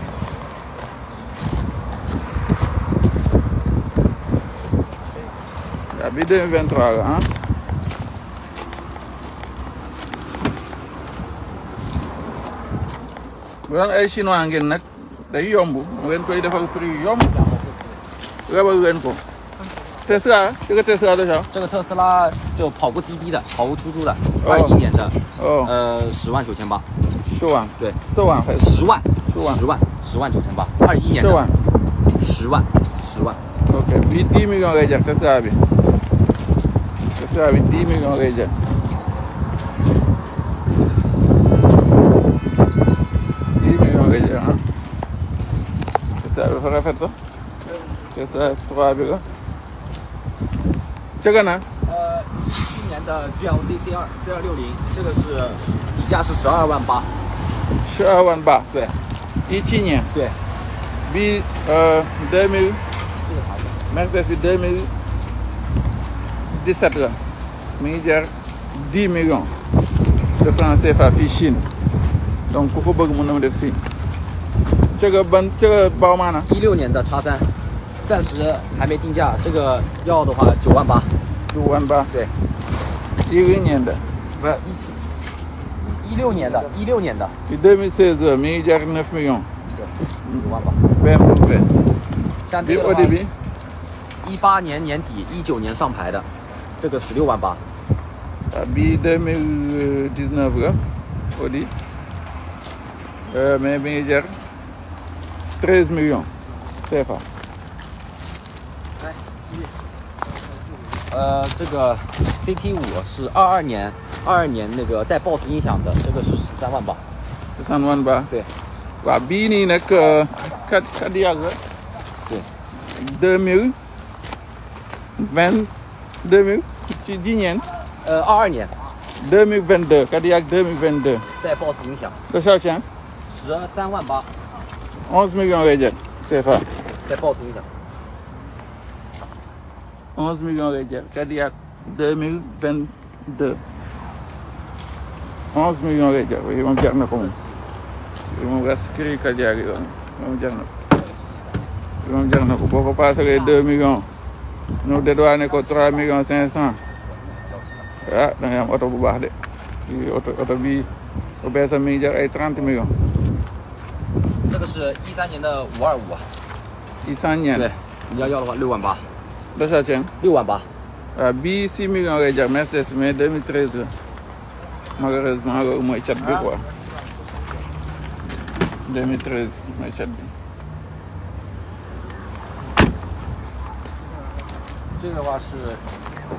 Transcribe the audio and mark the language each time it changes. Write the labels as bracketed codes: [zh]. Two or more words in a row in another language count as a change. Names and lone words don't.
[wo] waaw bii 2023 la ah bu doon ay chinois ngeen nag day yomb mu ngeen koy defal prix yu yomb lebal leen ko Tesla [zh] 这个 Tesla 多少这个特斯拉就跑过滴滴的，跑过出租的，21年的，哦 10万9千八， 10万对 4万还是 10万 10万 10万9千八，21年的 10万 10万10万， [wo] ok bii 10 millions lay jar Tesla bi 10 millions lay jar 10 millions lay jar ah Tesla bi dafa rafet sax Tesla 3 bi la [zh] 这个呢 17年的 GLC C260，这个是底价是12万八， 12万八对 17年对， [wo] bii 2000 [zh] 这个查一下， [wo] Mercedes bi 2017 la mi ngi jar 10 [fr] millions de francs [wo] CFA fii Chine donc ku ko bëgg mën na ma def si [zh] 这个宝马呢 16年的X3，暂时还没定价，这个要的话9万八， 9万八对， 10年的不是16年的16年的， [wo] ci 2016 la mi ngi jar 9 millions [zh] 9 万八， BMW 像这 [wo] bii [zh] 个的 Audi 话 [wo] bi [zh] 18年年底19年上牌的，这个16万八， [wo] waaw bii 2019 la Audi mais mi ngi jar 13 millions CFA [zh] 这个 CT5是22年那个带 BOSS 音响的，这个是13万八， 13万八对 [wo] waaw bii nii nag Cadillac la [zh] 对， [wo] 2000 ci ji ñeen [zh] 22 年 2022 Cadillac 2022 带 BOSS 音响多少钱 13万八， [wo] 11 millions lay jar CFA. [zh] 在 Boss 影响。 [wo] 11 millions lay jar Cadillac 2022 11 millions lay jar yi moom jar na ko moom yi moom raskiri Cadillac yi moom jar na ko yi moom jar na ko boo ko paasalee 2 millions ñu dédouané ko 3 millions 500 ah da ngay am oto bu baax de oto bii bu beesam mi ngi jar ay 30 millions [zh] 这个是13年的525啊。 100 年对，你要的话6万8。多少钱 6万8。 [wo] bii 6 millions lay jar Mercedes mais 2013 la malheureusement loolu mooy cat bi quoi 2013 mooy cat bi [zh] 这个的话是